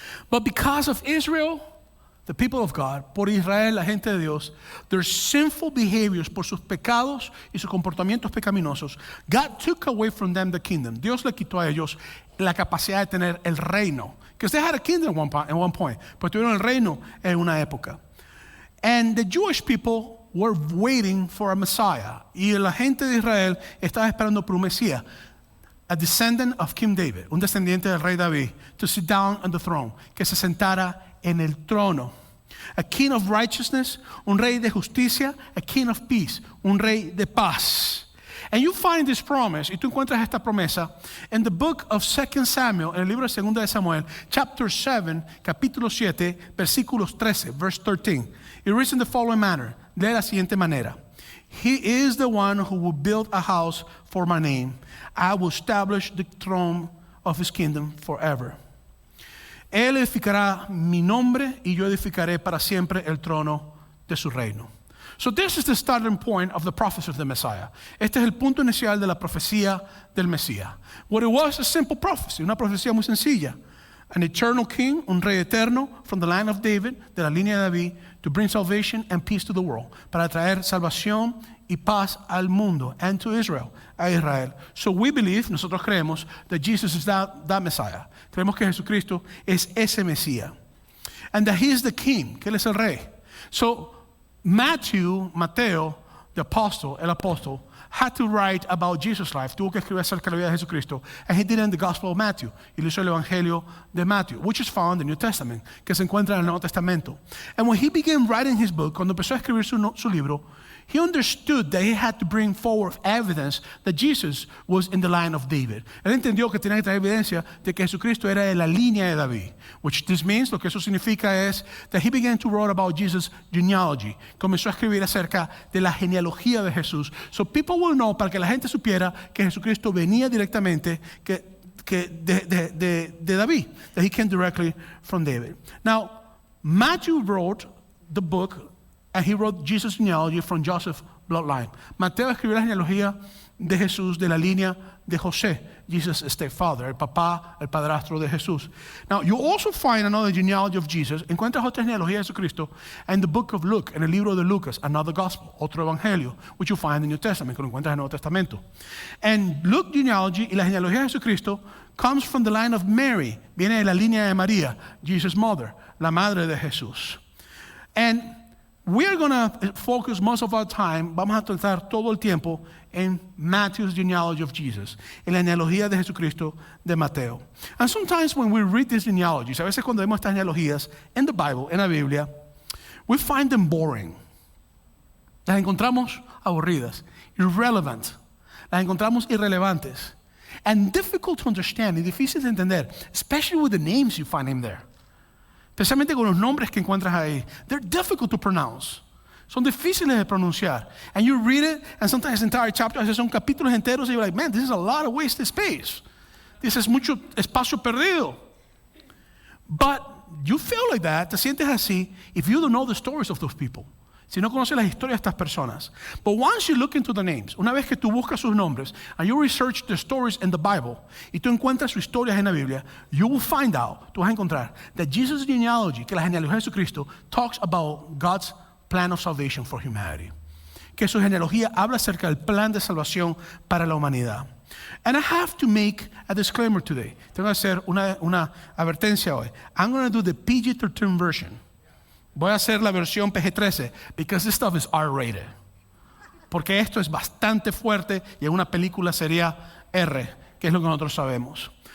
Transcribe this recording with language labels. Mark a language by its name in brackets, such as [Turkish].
[English] But because of Israel, the people of God, [Spanish] por Israel, la gente de Dios, [English] their sinful behaviors, [Spanish] por sus pecados y sus comportamientos pecaminosos, [English] God took away from them the kingdom. [Spanish] Dios le quitó a ellos la capacidad de tener el reino. [English] Because they had a kingdom at one point, [Spanish] pero tuvieron el reino en una época. [English] And the Jewish people were waiting for a Messiah. [Spanish] Y la gente de Israel estaba esperando por un Mesías. [English] A descendant of King David, [Spanish] un descendiente del rey David, [English] to sit down on the throne, [Spanish] que se sentara en el trono. [English] A king of righteousness, [Spanish] un rey de justicia, [English] a king of peace, [Spanish] un rey de paz. [English] And you find this promise, [Spanish] y tú encuentras esta promesa, [English] in the book of 2 Samuel, [Spanish] en el libro de 2 de Samuel, [English] chapter 7, [Spanish] capítulo 7, versículos 13, [English] verse 13. It reads in the following manner, [Spanish] de la siguiente manera. [English] He is the one who will build a house for my name. I will establish the throne of his kingdom forever. [Spanish] Él edificará mi nombre y yo edificaré para siempre el trono de su reino. [English] So this is the starting point of the prophecy of the Messiah. [Spanish] Este es el punto inicial de la profecía del Mesías. [English] What it was a simple prophecy, [Spanish] una profecía muy sencilla. [English] An eternal king, [Spanish] un rey eterno, [English] from the line of David, [Spanish] de la línea de David, [English] to bring salvation and peace to the world, [Spanish] para traer salvación y paz al mundo, [English] and to Israel, [Spanish] a Israel. [English] So we believe, [Spanish] nosotros creemos, [English] that Jesus is that Messiah. [Spanish] Creemos que Jesucristo es ese Mesías. [English] And that He is the king, [Spanish] que Él es el rey. [English] So Mateo, the apostle, [Spanish] el apóstol, [English] had to write about Jesus' life. [Spanish] Tuvo que escribir acerca de la vida de Jesucristo. [English] And he did it in the Gospel of Matthew. [Spanish] Y lo hizo el Evangelio de Matthew, [English] which is found in the New Testament, [Spanish] que se encuentra en el Nuevo Testamento. [English] And when he began writing his book, [Spanish] cuando empezó a escribir su libro, [English] he understood that he had to bring forward evidence that Jesus was in the line of David. [Spanish] Él entendió que tenía que traer evidencia de que Jesucristo era de la línea de David. [English] Which this means, [Spanish] lo que eso significa es [English] that he began to write about Jesus' genealogy. [Spanish] Comenzó a escribir acerca de la genealogía de Jesús. [English] So people will know, [Spanish] para que la gente supiera que Jesucristo venía directamente de David. [English] That he came directly from David. Now, Matthew wrote the book, and he wrote Jesus' genealogy from Joseph's bloodline. [Spanish] Mateo escribió la genealogía de Jesús de la línea de José, [English] Jesus' stepfather, [Spanish] el papá, el padrastro de Jesús. [English] Now, you also find another genealogy of Jesus. [Spanish] Encuentras otra genealogía de Jesucristo [English] in the book of Luke, [Spanish] en el libro de Lucas, [English] another gospel, [Spanish] otro evangelio, [English] which you find in the New Testament, [Spanish] que lo encuentras en el Nuevo Testamento. [English] And Luke genealogy [Spanish] y la genealogía de Jesucristo [English] comes from the line of Mary, [Spanish] viene de la línea de María, [English] Jesus' mother, [Spanish] la madre de Jesús. [English] And we are going to focus most of our time, [Spanish] vamos a tratar todo el tiempo en [English] Matthew's genealogy of Jesus, [Spanish] en la genealogía de Jesucristo de Mateo. [English] And sometimes when we read these genealogies, [Spanish] a veces cuando vemos estas genealogías en [English] the Bible, [Spanish] en la Biblia, [English] we find them boring. [Spanish] Las encontramos aburridas, irrelevant. Las encontramos irrelevantes. [English] And difficult to understand, [Spanish] y difícil de entender, [English] especially with the names you find in there. [Spanish] Especialmente con los nombres que encuentras ahí. [English] They're difficult to pronounce. [Spanish] Son difíciles de pronunciar. [English] And you read it, and sometimes entire chapters, [Spanish] a veces son capítulos enteros, [English] and you're like, man, this is a lot of wasted space. [Spanish] This es mucho espacio perdido. [English] But you feel like that, [Spanish] te sientes así, [English] if you don't know the stories of those people. [Spanish] si no conoces las historias de estas personas. [English] But once you look into the names, [Spanish] una vez que tú buscas sus nombres, [English] and you research the stories in the Bible, [Spanish] y tú encuentras sus historias en la Biblia, [English] you will find out, [Spanish] tú vas a encontrar, [English] that Jesus' genealogy, [Spanish] que la genealogía de Jesucristo, [English] talks about God's plan of salvation for humanity. [Spanish] Que su genealogía habla acerca del plan de salvación para la humanidad. [English] And I have to make a disclaimer today. [Spanish] Tengo que hacer una advertencia hoy. [English] I'm going to do the PG-13 version. [Spanish] Voy a hacer la versión PG-13 [English] because this stuff is R-rated. [Spanish] Porque esto es bastante fuerte y en una película sería R, que es lo que nosotros sabemos.